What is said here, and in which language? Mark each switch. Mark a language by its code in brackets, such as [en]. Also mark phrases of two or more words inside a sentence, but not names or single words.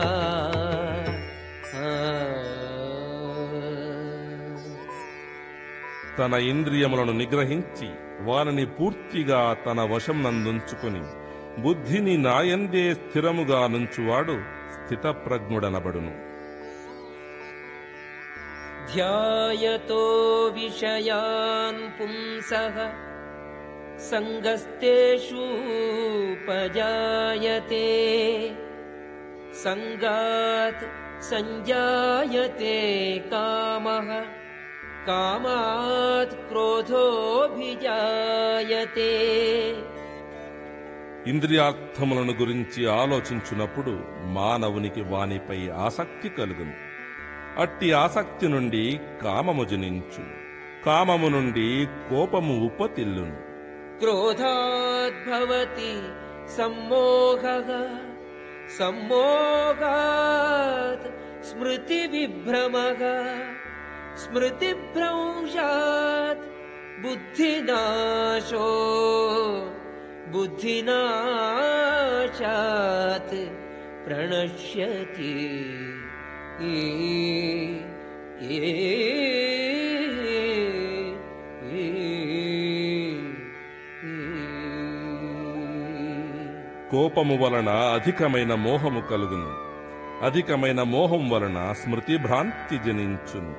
[te] తన ఇంద్రియములను నిగ్రహించి వారిని పూర్తిగా తన వశం నందుంచుకుని బుద్ధిని నాయందే స్థిరముగా నుంచువాడు స్థితప్రజ్ఞుడనబడును. [sa] ध्यायतो विषयान् पुंसः सङ्गस्तेषूपजायते सङ्गात् सञ्जायते कामः कामात् क्रोधोऽभिजायते. [te] ఇంద్రియార్థములను గురించి ఆలోచించునప్పుడు మానవునికి వానిపై ఆసక్తి కలుగును. అట్టి ఆసక్తి నుండి కామము జనించు, కామము నుండి కోపము ఉపతిల్లును. [sa] क्रोधाद्भवति सम्मोहः सम्मोहात् स्मृतिविभ्रमः स्मृतिभ्रंशात् बुद्धिनाशो बुद्धिनाशात् प्रणश्यति. [te] కోపము వలన అధికమైన మోహము కలుగును. అధికమైన మోహం వలన స్మృతి భ్రాంతి జనించును.